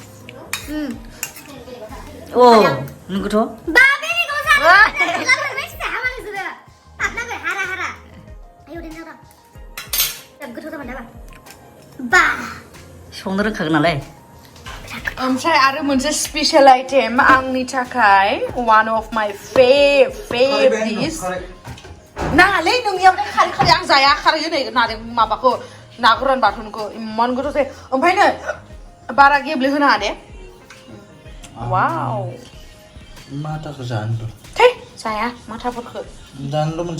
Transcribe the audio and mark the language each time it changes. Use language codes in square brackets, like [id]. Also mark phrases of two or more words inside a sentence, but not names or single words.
[brx] अ नोंगौथ' बा बेदर जानो मानसिया हामा नोंसोरो ताबनांगौ हारा आयौ दे जादों गोथाव जाबाय दाबा बा संनो रोंखागोन नालाय ओमफ्राय आरो मोनसे [en] special item [brx] आंनि थाखाय [en] one of my favorite dish [brx] नाङालै नोंनियाव खारै आं जाया खारै होनाय नारें माबाखौ ना गोरान बाथोनखौ इमान गोथाव जायो ओमफ्राय नै बारा गेब्लेहोनाङा दे वाव माथाखौ जानोथ' थै जाया माथाफोरखौ जानोल' मोनसे